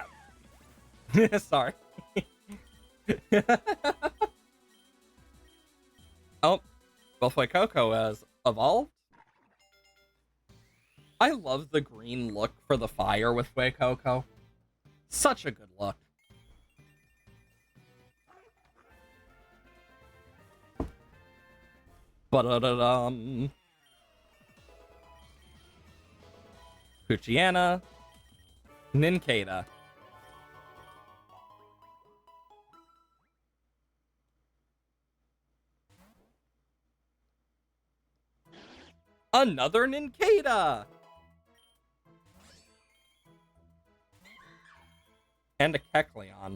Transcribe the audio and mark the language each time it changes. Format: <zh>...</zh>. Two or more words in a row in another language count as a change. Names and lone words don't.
<en>Sorry. Oh, well, Fuecoco has evolved. I love the green look for the fire with Fuecoco. Such a good look. Ba-da-da-dum. Poochyena. Nincada. Another Nincada! And a Kecleon.</en>